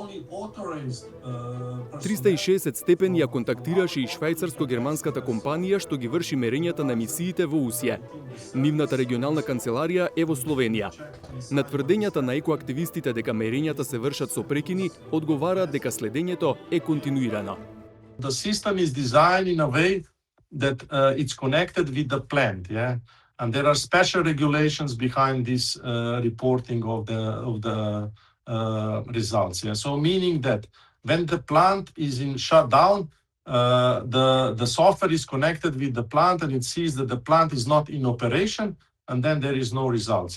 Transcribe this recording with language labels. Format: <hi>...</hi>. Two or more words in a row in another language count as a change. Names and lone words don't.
<mk>360 степени ја контактираше и швајцарско-германската компанија што ги врши мерењата на емисиите во Усија. Нивната регионална канцеларија е во Словенија. На тврдењата на екоактивистите дека мерењата се вршат со прекини, одговараат дека следењето е континуирано.</mk> <en>The system is designed in a way that it's connected with the plant, yeah? And there are special regulations behind this reporting of the results. Yeah? So meaning that when the plant is in shutdown, the software is connected with the plant and it sees that the plant is not in operation, and then there is no results.</en>